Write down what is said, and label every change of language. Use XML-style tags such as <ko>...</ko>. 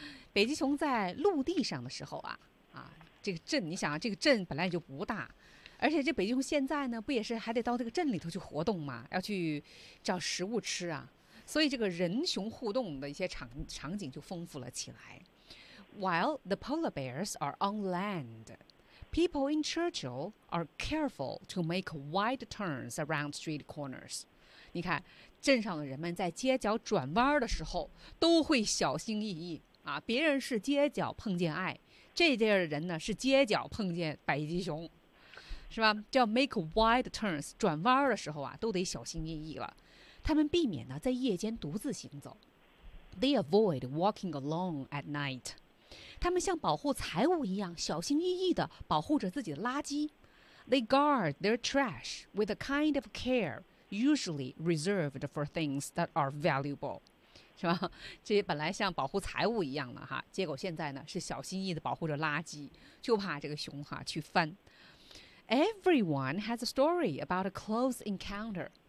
<zh>北极熊在陆地上的时候啊，这个镇，你想啊，这个镇本来就不大。而且这北极熊现在呢，不也是还得到这个镇里头去活动吗？要去找食物吃啊，所以这个人熊互动的一些场景就丰富了起来。</zh> <en>While the polar bears are on land, people in Churchill are careful to make wide turns around street corners.</en> <zh>你看，镇上的人们在街角转弯的时候都会小心翼翼啊。别人是街角碰见爱，这地儿的人呢是街角碰见北极熊。是吧，叫</zh> <en>make wide turns，</en> <zh>转弯的时候啊都得小心翼翼了。他们避免呢在夜间独自行走。</zh> <en>They avoid walking alone at night.</en> <zh>他们像保护财物一样小心翼翼地保护着自己的垃圾。</zh> <en>They guard their trash with a kind of care usually reserved for things that are valuable.</en> <zh>是吧，这本来像保护财物一样的哈，结果现在呢是小心翼翼地保护着垃圾，就怕这个熊哈去翻。</zh> <en>Everyone has a story about a close encounter.</en>